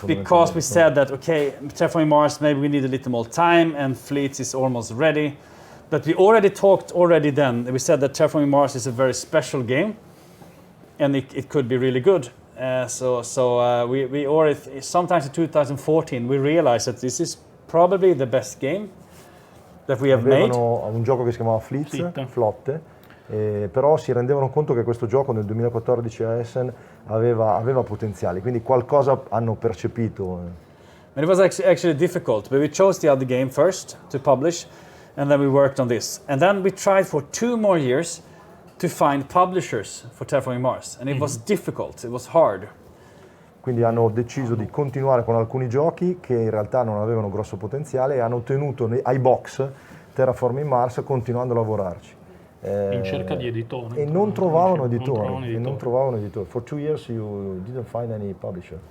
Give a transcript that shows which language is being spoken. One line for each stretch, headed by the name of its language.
English: because we said that, okay, Terraforming Mars, maybe we need a little more time, and Fleets is almost ready. But we already talked then, we said that Terraforming Mars is a very special game, and it could be really good. We already, sometimes in 2014, we realized that this is probably the best game that we have made.
Italian: Un gioco che si chiamava Flotte. Però si rendevano conto che questo gioco nel 2014 a Essen aveva potenziale, quindi qualcosa hanno percepito.
English: And it was actually difficult, but we chose the other game first to publish, and then we worked on this. And then we tried for 2 more years to find publishers for Terraforming Mars, and it was difficult, it was hard.
Italian: Quindi hanno deciso di continuare con alcuni giochi che in realtà non avevano grosso potenziale e hanno tenuto ai box Terraforming Mars continuando a lavorarci. In cerca di editori. E non trovavano editori.
English: For 2 years you didn't find any publisher.